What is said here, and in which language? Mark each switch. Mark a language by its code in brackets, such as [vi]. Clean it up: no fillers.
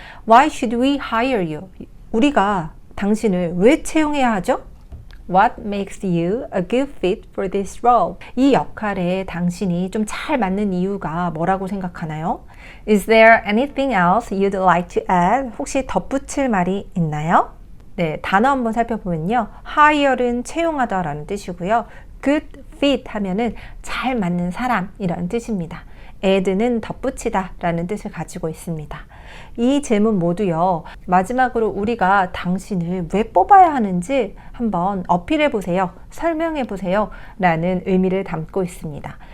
[en] Why should we hire you? [ko] 우리가 당신을 왜 채용해야 하죠? [en] What makes you a good fit for this role? [ko] 이 역할에 당신이 좀 잘 맞는 이유가 뭐라고 생각하나요? [en] Is there anything else you'd like to add? [ko] 혹시 덧붙일 말이 있나요? 네, 단어 한번 살펴보면요. hire는 채용하다 라는 뜻이고요. good fit 하면은 잘 맞는 사람이라는 뜻입니다. add는 덧붙이다 라는 뜻을 가지고 있습니다. 이 질문 모두요, 마지막으로 우리가 당신을 왜 뽑아야 하는지 한번 어필해 보세요, 설명해 보세요 라는 의미를 담고 있습니다.